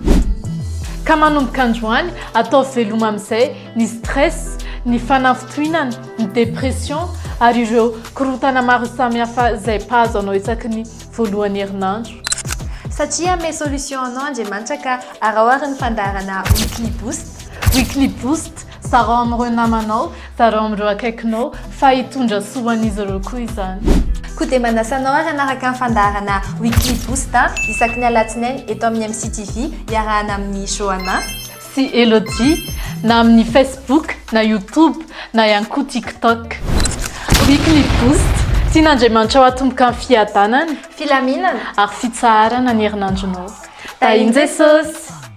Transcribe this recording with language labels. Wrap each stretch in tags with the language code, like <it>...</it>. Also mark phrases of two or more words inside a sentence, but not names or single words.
<mg>Ka manomboka androany atao veloma amin'izay ny stress, ny fanafitohinana, ny dépression ary ireo korontana maro samihafa izay mpahazo anao isaky ny voalohany herinandro. Satria ame solution anao Andriamanitra ka arahoary ny fandaharana</mg> <en>weekly boost. Weekly boost</en> <mg>zarao amin'ireo namanao, zarao amin'ireo akaikinao fa hitondra soa an'izy ireo koa izany. Koa dia manasanao ary hanaraka ny fandaharana</mg> <en>weekly boost</en> <mg>isaky ny alatsinainy eto amin'ny MCTV iarahana amin'ny Joanna sy Elodie na amin'ny Facebook na YouTube na ihany koa TikTok.</mg> <en>Weekly boost</en> <mg>tian'Andriamanitra ho atomboka amin'ny fiadanana, filaminana ary fitsaharana ny herinandronao. Tahian Jesosy!</mg>